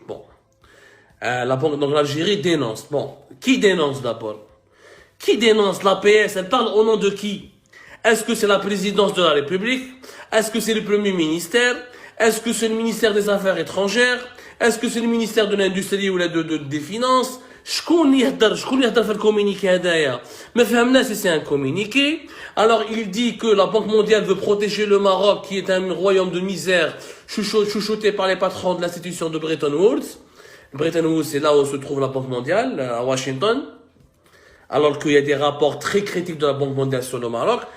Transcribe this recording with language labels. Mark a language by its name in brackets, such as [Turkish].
[French] Bon. Donc l'Algérie dénonce. Bon, qui dénonce d'abord? Qui dénonce l'APS? Elle parle au nom de qui? Est-ce que c'est la présidence de la République? Est-ce que c'est le Premier ministère? Est-ce que c'est le ministère des Affaires étrangères? Est-ce que c'est le ministère de l'Industrie ou des Finances? [Arabic] شكون يهدر في الكومينيكي هدايا ما فهمناش [French] si c'est un communiqué. Alors il dit que la Banque mondiale veut protéger le Maroc qui est un royaume de misère chouchouté par les patrons de l'institution de Bretton Woods. Bretton Woods, c'est là où se trouve la Banque mondiale, à Washington. Alors qu'il y a des rapports très critiques de la Banque mondiale sur le Maroc.